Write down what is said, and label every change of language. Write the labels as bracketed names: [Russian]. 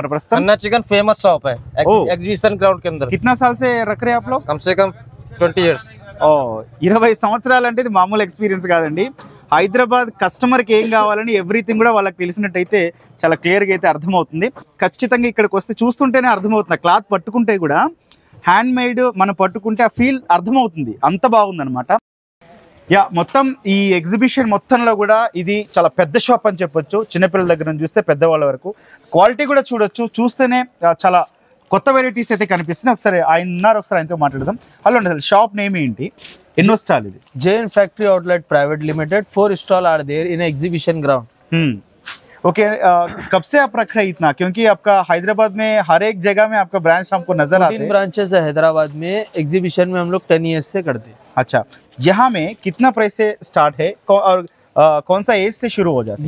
[Hindi] Khanna chicken famous shop है exhibition ground के अंदर. कितना साल से रख रहे हैं आप लोग? कम से कम 20 इयर्स. [Telugu] 20 సంవత్సరాలు అంటే ఇది మామూలు ఎక్స్పీరియన్స్ కాదండి. హైదరాబాద్ కస్టమర్కి ఏం కావాలని ఎవ్రీథింగ్ కూడా వాళ్ళకి తెలిసినట్టయితే చాలా క్లియర్గా అయితే అర్థమవుతుంది. ఖచ్చితంగా ఇక్కడికి వస్తే చూస్తుంటేనే అర్థమవుతుంది. క్లాత్ పట్టుకుంటే కూడా హ్యాండ్ మేడ్ మనం పట్టుకుంటే ఆ ఫీల్ అర్థమవుతుంది, అంత బాగుందన్నమాట. యా, మొత్తం ఈ ఎగ్జిబిషన్ మొత్తంలో కూడా ఇది చాలా పెద్ద షాప్ అని చెప్పొచ్చు. చిన్నపిల్లల దగ్గర నుంచి చూస్తే పెద్దవాళ్ళ వరకు క్వాలిటీ కూడా చూడొచ్చు. చూస్తేనే చాలా కొత్త వెరైటీస్ అయితే కనిపిస్తున్నాయి. ఒకసారి ఆయన ఉన్నారు, ఒకసారి ఆయనతో మాట్లాడదాం. హలో అండి, అసలు షాప్ నేమ్ ఏంటి, ఎన్నో స్టాల్ ఇది? [English] Jain factory outlet private limited. 4 stall are there in exhibition ground. [Hindi] Okay, कब से आप रख रहे हैं इतना? क्योंकि आपका हैदराबाद में हर एक जगह में आपका ब्रांच हमको नजर आते हैं. 3 ब्रांचेस है हैदराबाद में. एग्जीबिशन में हम लोग 10 ईयर्स से करते हैं. अच्छा, यहाँ में कितना प्राइस से स्टार्ट है और कौन सा एज से शुरू हो जाता है?